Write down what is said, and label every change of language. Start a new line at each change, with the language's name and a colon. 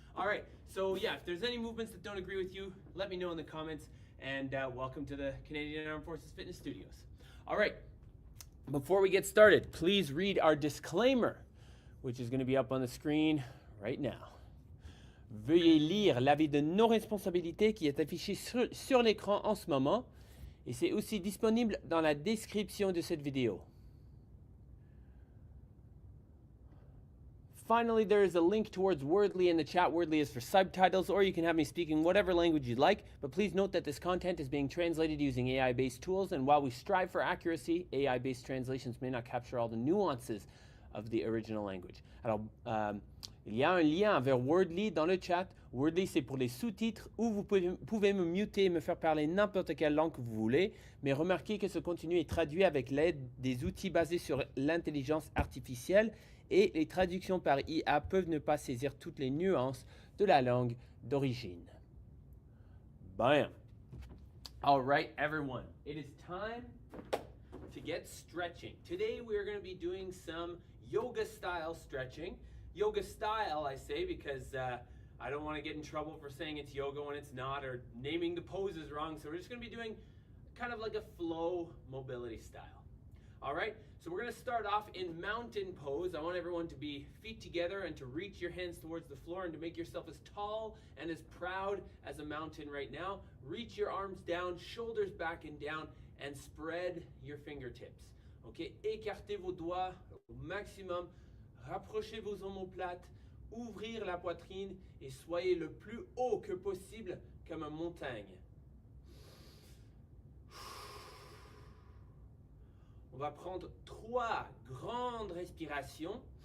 English: All right, so yeah, if there's any movements that don't agree with you, let me know in the comments, and welcome to the Canadian Armed Forces Fitness Studios. All right, before we get started, please read our disclaimer, which is going to be up on the screen right now.
French: Veuillez lire l'avis de non-responsabilité qui est affiché sur l'écran en ce moment, et c'est aussi disponible dans la description de cette vidéo.
English: Finally, there is a link towards Wordly in the chat. Wordly is for subtitles, or you can have me speaking whatever language you'd like, but please note that this content is being translated using AI-based tools, and while we strive for accuracy, AI-based translations may not capture all the nuances of the original language.
French: Alors, il y a un lien vers Wordly dans le chat. Wordly, c'est pour les sous-titres où vous pouvez me muter et me faire parler n'importe quelle langue que vous voulez. Mais remarquez que ce contenu est traduit avec l'aide des outils basés sur l'intelligence artificielle et les traductions par IA peuvent ne pas saisir toutes les nuances de la langue d'origine.
English: Bam! All right, everyone. It is time to get stretching. Today we are going to be doing some yoga-style stretching. Yoga style, I say, because I don't want to get in trouble for saying it's yoga when it's not, or naming the poses wrong. So we're just going to be doing kind of like a flow mobility style. All right, so we're going to start off in mountain pose. I want everyone to be feet together and to reach your hands towards the floor and to make yourself as tall and as proud as a mountain right now. Reach your arms down, shoulders back and down, and spread your fingertips.
French: Okay, écartez vos doigts au maximum. Rapprochez vos omoplates, ouvrir la poitrine et soyez le plus haut que possible comme une montagne. On va prendre 3 grandes respirations.